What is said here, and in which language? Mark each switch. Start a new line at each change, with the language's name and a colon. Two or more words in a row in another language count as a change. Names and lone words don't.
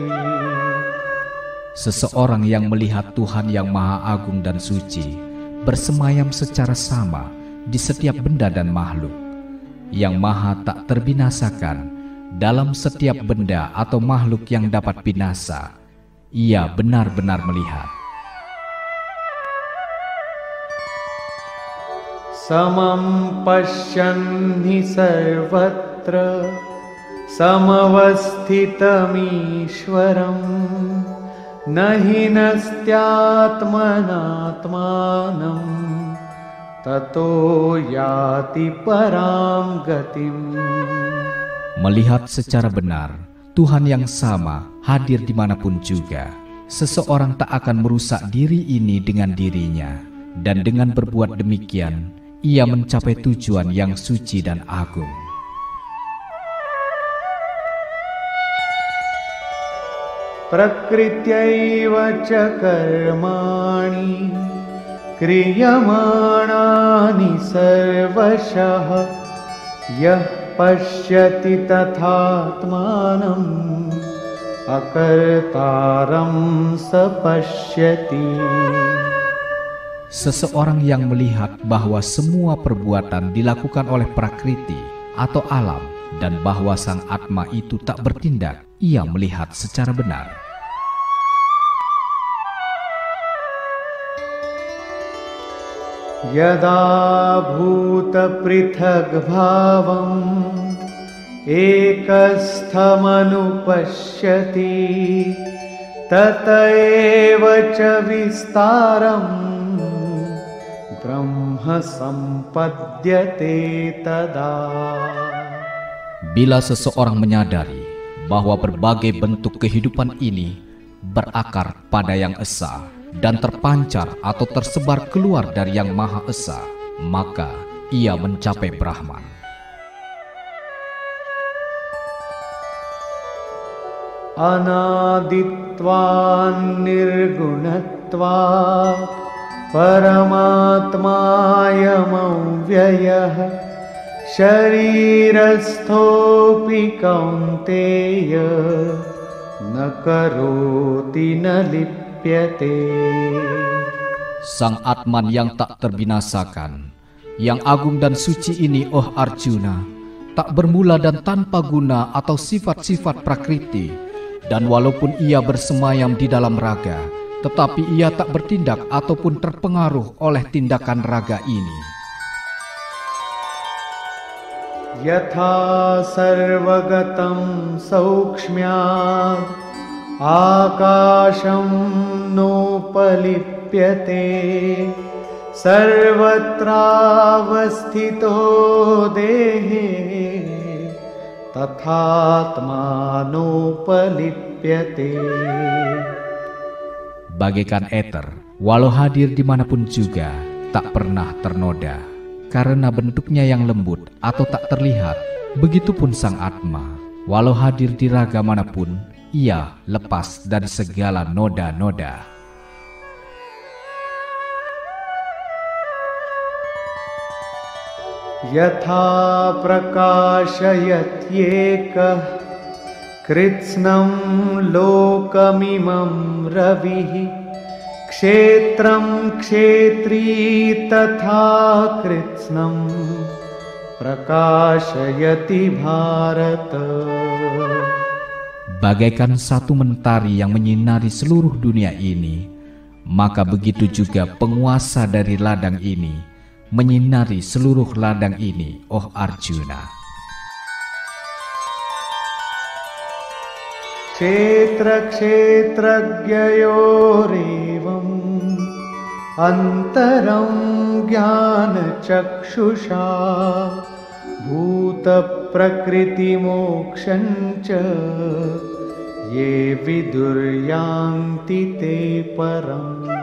Indonesian: Seseorang yang melihat Tuhan yang Maha Agung dan Suci bersemayam secara sama di setiap benda dan makhluk, yang maha tak terbinasakan dalam setiap benda atau makhluk yang dapat binasa. Ia benar-benar melihat.
Sanskrit: Samam pasyannhi sarvatra samavasthitamishwaram nahi nastyatmanatmanam tato yati param gatim.
Indonesian: Melihat secara benar, Tuhan yang sama hadir dimanapun juga. Seseorang tak akan merusak diri ini dengan dirinya, dan dengan berbuat demikian, ia mencapai tujuan yang suci dan agung.
Sanskrit: Prakrityaiva ca karmani kriyamānāni sarvashah Yah pashyati tathatmanam akartaram sapashyati.
Indonesian: Seseorang yang melihat bahwa semua perbuatan dilakukan oleh prakriti atau alam dan bahwa sang Atma itu tak bertindak, ia melihat secara benar.
Sanskrit: Yada bhuta prithag bhavam ekasthamanupashyati tataeva ca vistaram Brahma sampadhyate tada.
Indonesian: Bila seseorang menyadari bahwa berbagai bentuk kehidupan ini berakar pada Yang Esa dan terpancar atau tersebar keluar dari Yang Maha Esa, maka ia mencapai Brahman.
Sanskrit: Anaditvan nirgunatvat Paramatmayam avyayah sharirasthopi kaunteya na karoti na lipyate.
Indonesian: Sang Atman yang tak terbinasakan, yang agung dan suci ini, oh Arjuna, tak bermula dan tanpa guna atau sifat-sifat prakriti, dan walaupun ia bersemayam di dalam raga, tetapi ia tak bertindak ataupun terpengaruh oleh tindakan raga ini.
Sanskrit: Yatha sarvagatam saukshmyad akasham nopalipyate sarvatravasthito dehe tathatmanopalipyate.
Indonesian: Bagaikan eter, walau hadir dimanapun juga, tak pernah ternoda. Karena bentuknya yang lembut atau tak terlihat, begitupun sang Atma, walau hadir di raga manapun, ia lepas dari segala noda-noda.
Sanskrit: Yatha prakashayat yekah kritsnam lokamimam ravihi kshetram kshetri tatha kritsnam prakashayati bharata.
Indonesian: Bagaikan satu mentari yang menyinari seluruh dunia ini, maka begitu juga penguasa dari ladang ini menyinari seluruh ladang ini, oh Arjuna.
Sanskrit: Kshetra kshetragyayorevam antaram jnana chakshusha bhuta prakriti mokshancha ye viduryanti te param.